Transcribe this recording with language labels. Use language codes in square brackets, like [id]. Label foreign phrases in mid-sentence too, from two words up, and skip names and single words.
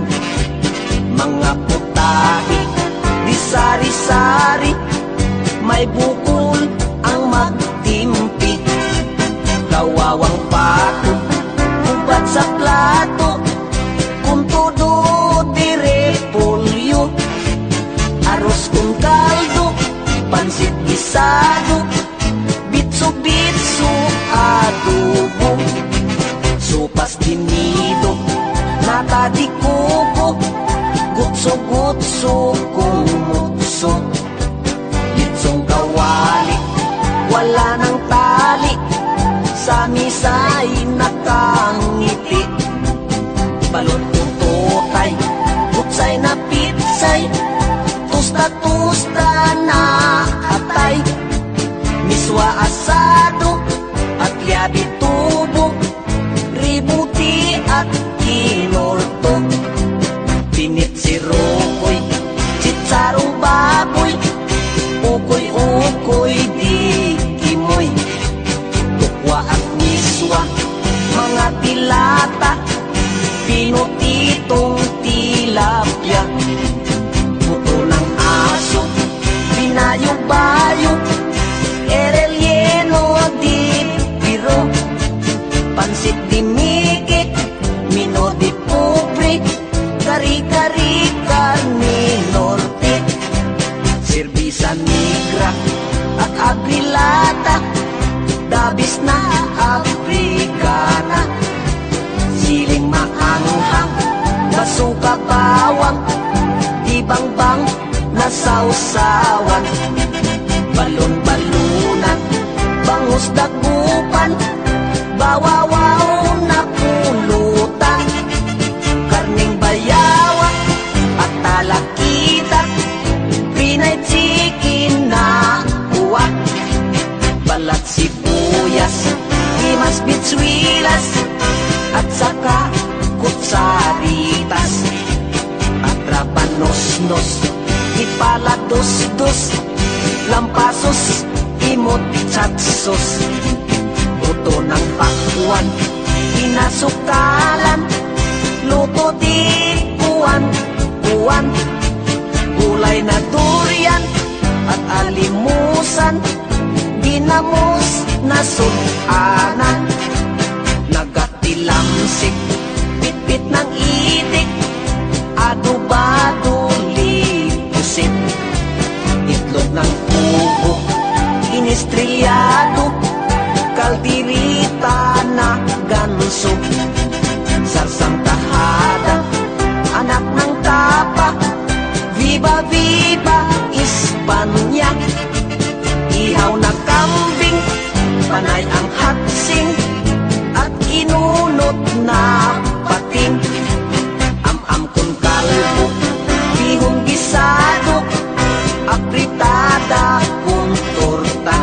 [tl] Mga putahe, di sari-sari, may bukol ang magtimpi. Kawawang pato, ubat sa plato, kung todo di repolyo. Aros kung kaldo, pansit gisado, bitso-bitso adobo. Sopas tinido, nata di kuko, gutso-gutso kung mutso. Litsong usay nakangiti. Balot kong tutay, utsay na pitsay, tusta-tusta na atay. Miswa asado at liabi tubo, ributi at kinorto. Pinit si Rokoy, chitsarong baboy, ukoy-ukoy di kimoy. Tukwa at miswa, mga tilata, pinutitong tilapia. Buto ng aso, binayo-bayo, erelyeno di piro. Pansit di miki, mino di pupri, kari-kari karni norte. Serbisa negra at agrilata, dabis na Afrikana. Siling maanghang, basuka bawang, di bangbang na sausawan. Balon-balunan, bangus dagupan, bawawaw na pulutan. Karning bayawa at talakita, Pinay chicken na uwak. Balat sibuyas, himas bitswilas, at saka kutsaritas. Atrapanos-nos, ipalados-dos, lampasos, imot chatsos. Buto ng pakwan, pinasukalan, luto di kuwan-kuwan. Gulay na durian at alimusan, ginamos na sunanan. Nagatilamsik, pitpit ng itik, adobado lipusit. Itlog ng kubo, inistrilyado, kaldirita na ganso. Sarsang tahada, anak ng tapa, [es] viva viva Espanya. [tl] Ihaw na kambing, panay ang hatsing, at inunot na pating. Am-am kong kalbo, bihong gisado, apritada kong torta.